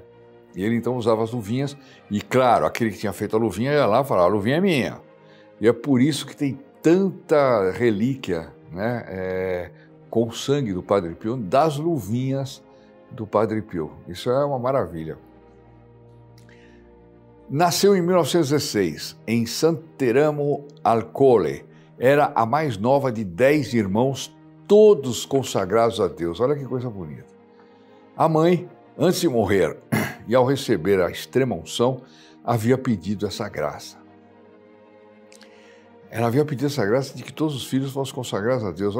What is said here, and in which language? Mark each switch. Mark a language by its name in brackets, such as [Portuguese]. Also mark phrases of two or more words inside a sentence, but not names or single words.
[Portuguese] E ele então usava as luvinhas e, claro, aquele que tinha feito a luvinha ia lá e falava: a luvinha é minha. E é por isso que tem tanta relíquia, né, com o sangue do Padre Pio, das luvinhas do Padre Pio. Isso é uma maravilha. Nasceu em 1916, em Santeramo al Colle. Era a mais nova de 10 irmãos, todos consagrados a Deus. Olha que coisa bonita. A mãe, antes de morrer e ao receber a extrema unção, havia pedido essa graça. Ela havia pedido essa graça de que todos os filhos fossem consagrados a Deus.